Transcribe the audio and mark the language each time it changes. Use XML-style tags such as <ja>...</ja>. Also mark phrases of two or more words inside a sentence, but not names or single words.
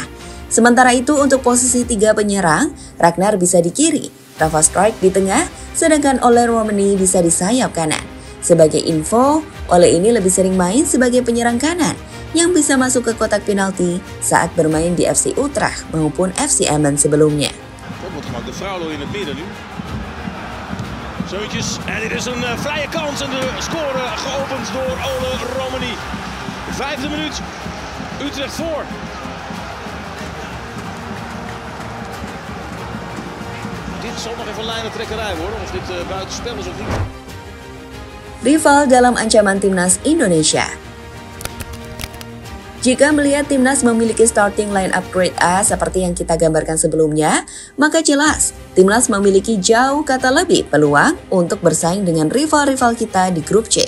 <id>Sementara itu untuk posisi 3 penyerang, Ragnar bisa di kiri, Rafa Strijk di tengah, sedangkan Ole Romani bisa di sayap kanan. Sebagai info, Ole ini lebih sering main sebagai penyerang kanan, yang bisa masuk ke kotak penalti saat bermain di FC Utrecht maupun FC Emmen sebelumnya.</id> <nl>Zoetjes, en dit is een vrije kans en de score geopend door Ole Romani. 5e minuut, Utrecht voor. Dit zal nog even lijnentrekkerij worden, of dit buitenspel is of niet.</nl> <id>Rival dalam ancaman timnas Indonesia. Jika melihat timnas memiliki</id> <en>starting lineup Grade A</en> <id>seperti yang kita gambarkan sebelumnya, maka jelas timnas memiliki jauh kata lebih peluang untuk bersaing dengan rival-rival kita di grup C.</id>